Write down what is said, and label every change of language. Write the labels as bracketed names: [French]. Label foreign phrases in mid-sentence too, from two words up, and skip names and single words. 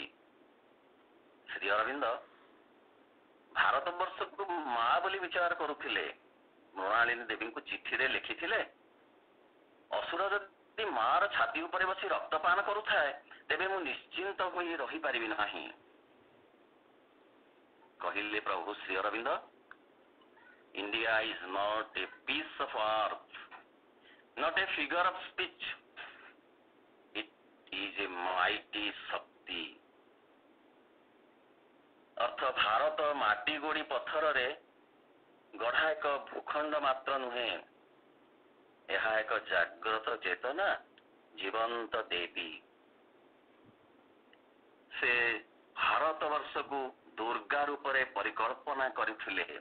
[Odia] ଶ୍ରୀ ଅରବିନ୍ଦ ଭାରତବର୍ଷକୁ ମା ବୋଲି ବିଚାର କରୁଥିଲେ। ମୃଣାଳିନୀ ଦେବୀଙ୍କୁ ଚିଠିରେ ଲେଖିଥିଲେ, ଅସୁର ଯଦି ମାର ଛାତି ଉପରେ ବସି ରକ୍ତପାନ କରୁଥାଏ ତେବେ ମୁଁ ନିଶ୍ଚିନ୍ତ ହୋଇ ରହିପାରିବି ନାହିଁ। କହିଲେ ପ୍ରଭୁ ଶ୍ରୀ ଅରବିନ୍ଦ, [English] India is not a piece of earth, not a figure of speech. It is a mighty Shakti. [Odia] ଅର୍ଥ ଭାରତ ମାଟି ଗୋଡ଼ି ପଥରରେ ଗଢ଼ା ଏକ ଭୂଖଣ୍ଡ ମାତ୍ର ନୁହେଁ, ଏହା ଏକ ଜାଗ୍ରତ ଚେତନା, ଜୀବନ୍ତ ଦେବୀ। ସେ ଭାରତ ବର୍ଷକୁ ଦୁର୍ଗା ରୂପରେ ପରିକଳ୍ପନା କରିଥିଲେ।